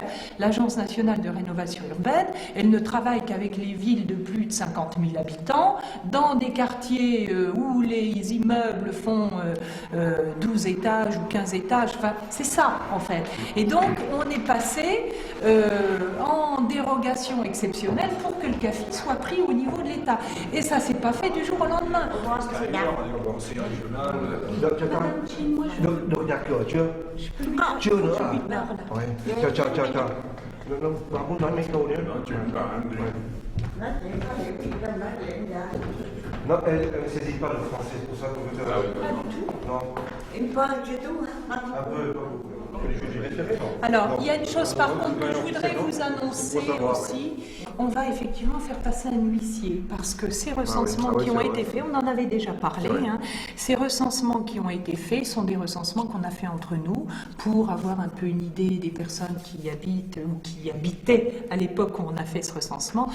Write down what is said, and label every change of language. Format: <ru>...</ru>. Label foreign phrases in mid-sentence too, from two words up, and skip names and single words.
<fr>L'Agence nationale de rénovation urbaine, elle ne travaille qu'avec les villes de plus de 50 000 habitants, dans des quartiers où les immeubles font 12 étages ou 15 étages. Enfin, c'est ça, en fait. Et donc, on est passé en dérogation exceptionnelle pour que le CAFI soit pris au niveau de l'État. Et ça s'est pas fait du jour au lendemain.</fr> <vi>Được nhạc cửa chưa? Chưa nữa à? Chào. Bà muốn nói mấy câu nữa?</vi> <fr>Non, elle ne saisit pas le français, pour ça qu'on veut faire. Pas du tout. Non. Une fois du tout, hein. Un peu, pas beaucoup. Alors, il y a une chose par contre que je voudrais vous annoncer aussi. On va effectivement faire passer un huissier parce que ces recensements qui ont été faits, on en avait déjà parlé, hein, ces recensements qui ont été faits sont des recensements qu'on a fait entre nous pour avoir un peu une idée des personnes qui habitent ou qui habitaient à l'époque où on a fait ce recensement.</fr>